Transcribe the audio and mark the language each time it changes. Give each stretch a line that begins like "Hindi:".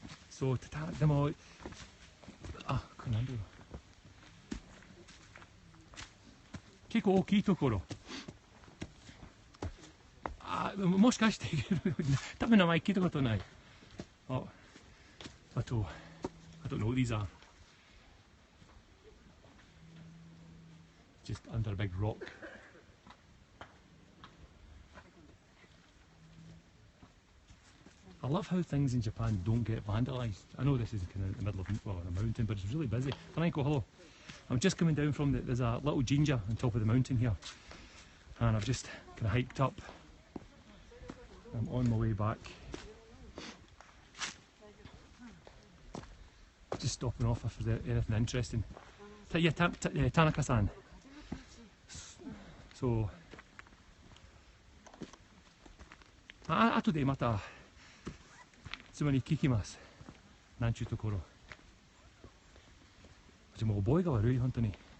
Japanese: そう、でも、あ、これなんだろう。結構大きいところ。あ、もしかして多分名前聞いたことない。あと、
English: I don't know what these are. Just under a big rock. I love how things in Japan don't get vandalised. I know this is kind of in the middle of a mountain, but it's really busy. Tanako, hello. I'm just coming down from there's a little jinja on top of the mountain here, and I've just kind of hiked up. I'm on my way back. Just stopping off if there's anything interesting. Yeah, Tanaka-san.
Japanese: So, 後でまた妻に聞きます。なんちゅうところ。もう覚えが悪い、本当に。